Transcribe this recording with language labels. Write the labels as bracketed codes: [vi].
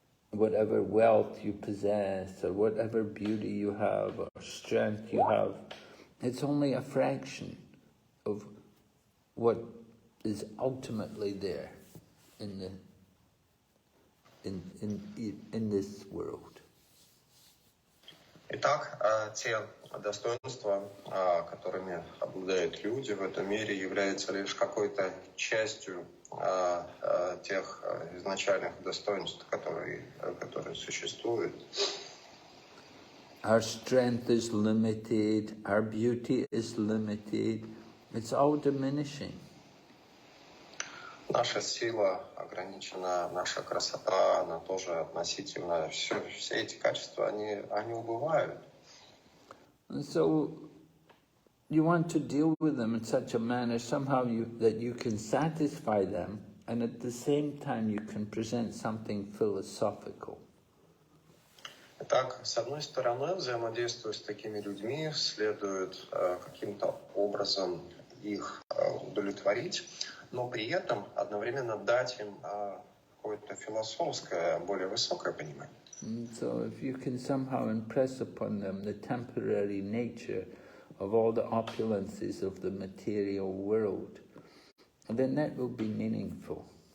[en] Whatever wealth you possess, or whatever beauty you have, or strength you have, it's only a fraction of what is ultimately there in this world. [ru] Итак, те достоинства, которыми обладают люди в этом мире, являются лишь какой-то частью тех изначальных достоинств, которые существуют. [en] Our strength is limited, our beauty is limited, it's all diminishing. [ru] Наша сила ограничена, наша красота, она тоже относительно. Все эти качества, они убывают. [en] And so you want to deal with them in such a manner somehow that you can satisfy them, and at the same time you can present something philosophical. [ru] Итак, с одной стороны, взаимодействуя с такими людьми, следует каким-то образом их удовлетворить, но при этом одновременно дать им какое-то философское, более высокое понимание. [en] So if you can somehow impress upon them the temporary nature of all the opulences of the material world, then that will be meaningful.